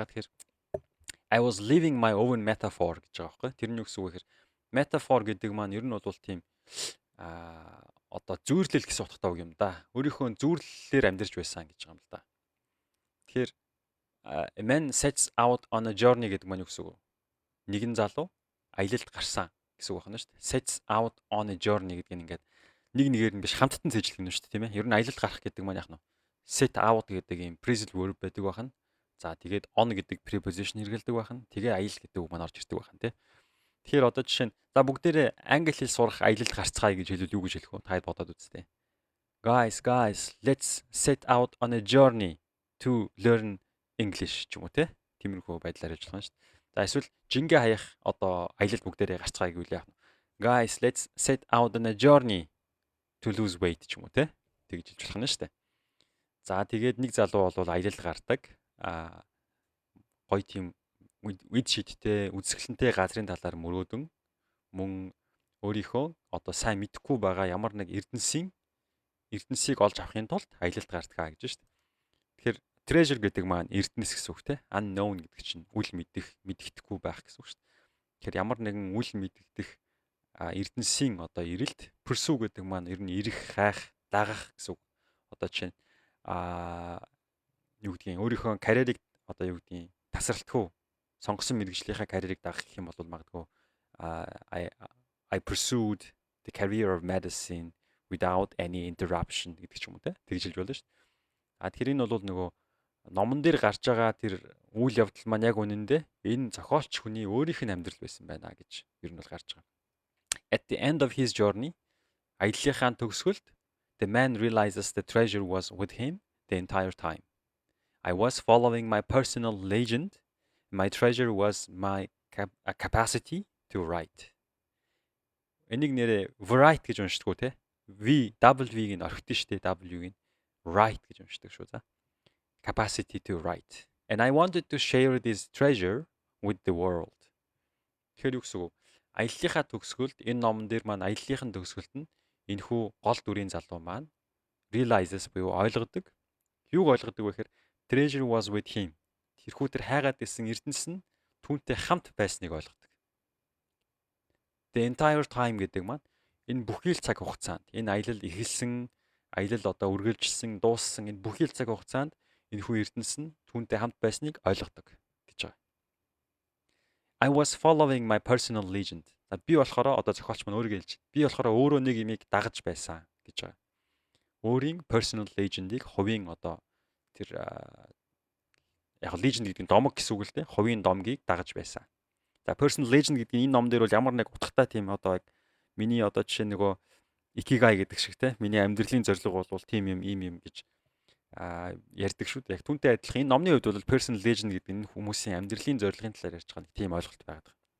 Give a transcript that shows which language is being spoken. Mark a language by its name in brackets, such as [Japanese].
[Mongolian] Ягаад тэгэхээр [English] I was living my own metaphor [Mongolian] гэж байгаа байхгүй. Тэр нь юу гэсэн үг гэхээр metaphor гэдэг маань ер нь бол тийм одоо зүйрлэл гэсэн утгатай үг юм да. Өөрийнхөө зүйрлэлээр амьдарч байсан гэж байгаа юм л да. Тэгэхээр [English] a man sets out on a journey [Mongolian] гэдэг маань юу гэсэн үг? Нэгэн залуу аялалд гарсан гэсэн үг байна шүү дээ. [English] Sets out on a journey [Mongolian] гэдэг нь ингээд нэг нэгээр нь биш хамттан цэжлэх юм шүү дээ, тийм ээ. Ер нь аялалд гарах гэдэг маань яг нь set out гэдэг юм phrasal verb байдаг байна. За тэгээд on гэдэг preposition хэрэгэлдэг байна. Тэгээ аялал гэдэг үг маань орж ирдэг байна, тий. Тэгэхээр одоо жишээ нь за бүгдээрээ англи хэл сурах аялалд гарцгаая гэж хэлвэл юу гэж хэлэх вэ? Та бодоод үзтээ. [English] Guys, let's set out on a journey to learn English [Mongolian] ч юм уу, тий. Тиймэрхүү байдлаар ажиллах юм шүү дээ. За эсвэл жингээ хаях одоо аялалд бүгдээрээ гарцгаая гэвэл яах вэ? [English] Guys, let's set out on a journey to lose weight [Mongolian] ч юм уу, тий. Тэгж хэлж болох нь шүү дээ. За тэгээд нэг залуу бол аялалд гардаг. Гоё тийм үд шидтэй, үзэсгэлэнтэй газрын талаар мөрөөдөн мөн өөрийнхөө одоо сайн мэдэхгүй байгаа ямар нэг эрдэнсийг олж авахын тулд аялалд гардгаа гэж шүү дээ. Тэгэхээр treasure гэдэг маань эрдэнэс гэсэн үг те. Unknown гэдэг чинь үл мэддэхгүй байх гэсэн үг шүү дээ. Тэгэхээр ямар нэгэн үл мэддэх эрдэнсийн одоо ирэлт pursue гэдэг маань ер нь ирэх, хайх, дагах гэсэн үг. Одоо жишээ нь юу гэдгийг өөрийнхөө карьерийг одоо юу гэдгийг тасралтгүй сонгосон мэргэжлийнхаа карьерийг дагах гэх юм бол магадгүй [English] I pursued the career of medicine without any interruption [Mongolian] гэдэг ч юм уу те. Тэгж хэлж болно шүү дээ. Тэгэхээр энэ бол нөгөө номон дээр гарч байгаа тэр үйл явдал маань яг үнэндээ энэ зохиолч хүний өөрийнх нь амьдрал байсан байна гэж ер нь бол гарч байгаа. [English] At the end of his journey, [Mongolian] аяллахын төгсгөлд [English] the man realizes the treasure was with him the entire time. I was following my personal legend. My treasure was my capacity to write. [Mongolian] Энийг нэрээ write гэж уншдаг уу те? W-г нь орхитой шүү дээ. W-г нь write гэж уншдаг шүү за. [English] Capacity to write. And I wanted to share this treasure with the world. [Mongolian] Тэгэхээр юу гэсэн үг? Аяллахаа төгсгөлд энэ номон дээр маань аяллахын төгсгөлд нь энэхүү гол дүрийн залуу маань realizes буюу ойлгодог. Юуг ойлгодог вэ гэхээр [English] treasure was with him. [Mongolian] Тэрхүү тэр хайгаад исэн эрдэнэс нь түүнтэй хамт байсныг ойлгодог. [English] The entire time [Mongolian] гэдэг маань энэ бүхий л цаг хугацаанд энэ аялал эхэлсэн, аялал одоо үргэлжилсэн, дууссан энэ бүхий л цаг хугацаанд энэхүү эрдэнэс нь түүнтэй хамт байсныг ойлгодог гэж байгаа. [English] I was following my personal legend. [Mongolian] Би болохоор одоо зохиолч маань өөрийгөө хэлж. Би болохоор өөрөө нэг юмыг дагаж байсан гэж байгаа. Өөрийн personal legend-ийг хувийн одоо тэр яг legend гэдэг нь домог гэсэн үг л дээ. Хувийн домгийг дагаж байсан. За personal legend гэдэг энэ ном дээр бол ямар нэг утгатай тийм одоо яг миний одоо жишээ нөгөө ikigai гэдэг шиг те миний амьдралын зорилго бол тийм юм ийм юм гэж ярьдаг шүү дээ. Яг түүнтэй адилхан энэ номны хувьд бол personal legend гэдэг нь хүмүүсийн амьдралын зорилгын талаар ярьж байгаа нэг тийм ойлголт байдаг.